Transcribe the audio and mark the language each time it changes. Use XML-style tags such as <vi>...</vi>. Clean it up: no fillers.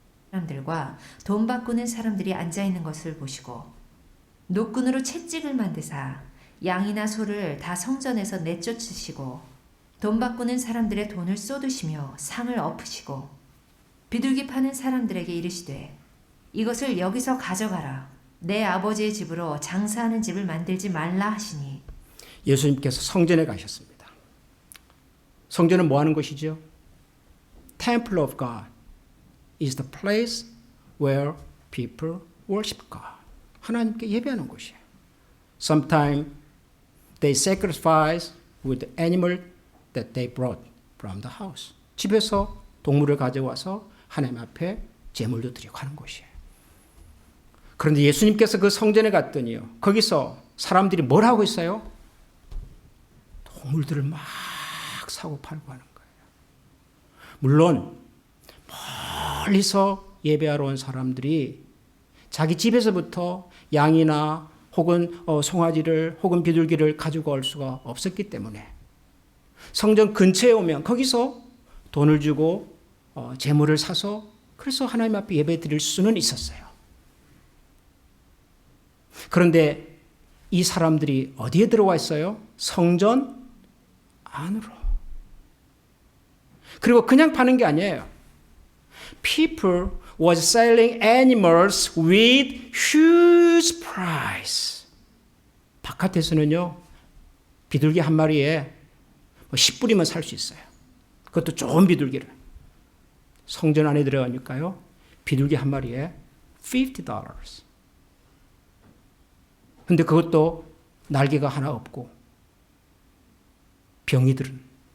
<ko>사람들과 돈 바꾸는 사람들이 앉아 있는 것을 보시고 노끈으로 채찍을 만드사 양이나 소를 다 성전에서 내쫓으시고 돈 바꾸는 사람들의 돈을 쏟으시며 상을 엎으시고 비둘기 파는 사람들에게 이르시되 이것을 여기서 가져가라. 내 아버지의 집으로 장사하는 집을 만들지 말라 하시니. 예수님께서 성전에 가셨습니다. 성전은 뭐 하는 곳이죠?</ko> <en>Temple of God is the place where people worship God.</en> <ko>하나님께 예배하는 곳이에요.</ko> <en>Sometimes they sacrifice with the animal that they brought from the house.</en> <ko>집에서 동물을 가져와서 하나님 앞에 제물도 드리고 하는 곳이에요. 그런데 예수님께서 그 성전에 갔더니요. 거기서 사람들이 뭘 하고 있어요? 동물들을 막 사고 팔고 하는 거예요. 물론 멀리서 예배하러 온 사람들이 자기 집에서부터 양이나 혹은 송아지를 혹은 비둘기를 가지고 올 수가 없었기 때문에 성전 근처에 오면 거기서 돈을 주고 제물을 사서 그래서 하나님 앞에 예배 드릴 수는 있었어요. 그런데 이 사람들이 어디에 들어와 있어요? 성전 안으로. 그리고 그냥 파는 게 아니에요.</ko> <en>People was selling animals with huge price.</en> <ko>바깥에서는요, 비둘기 한 마리에 10불이면 살 수 있어요. 그것도 좋은 비둘기를. 성전 안에 들어가니까요, 비둘기 한 마리에 $50. 근데 그것도 날개가 하나 없고, 병이들은.</ko>